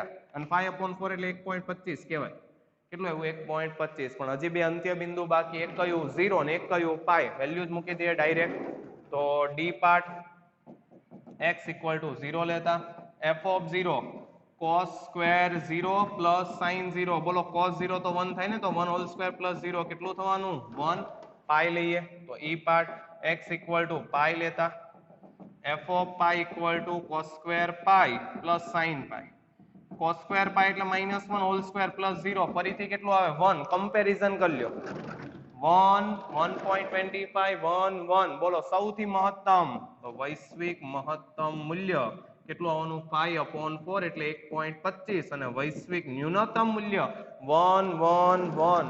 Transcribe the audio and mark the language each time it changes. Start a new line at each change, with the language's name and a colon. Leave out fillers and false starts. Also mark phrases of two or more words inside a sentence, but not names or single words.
Gujarati: અને π/4 એટલે 1.25 કહેવાય. કેટલું આવ્યું? 1.25. પણ હજી બે અંત્ય બિંદુ બાકી. એક કયું? 0 ને એક કયું? પાઈ. વેલ્યુ જ મૂકી દઈએ ડાયરેક્ટ. તો
English: d part
Gujarati: x = 0 લેતા f(0)
English: cos square 0 plus sin 0.
Gujarati: બોલો cos 0 તો 1 થાય ને, તો
English: 1 whole square plus 0
Gujarati: કેટલું થવાનું? 1. પાઈ લઈએ તો
English: e part
Gujarati: x = પાઈ લેતા f(pi) =
English: cos square pi plus sin pi. cos square pi એટલે -1 whole square plus 0.
Gujarati: ફરીથી કેટલું આવે? 1. કમ્પેરિઝન કરી લ્યો. 1 1.25 1 1. બોલો સૌથી મહત્તમ, તો વૈશ્વિક મહત્તમ મૂલ્ય કેટલું આવવાનું? π/4 એટલે 1.25. અને વૈશ્વિક ન્યૂનતમ મૂલ્ય 1 1 1.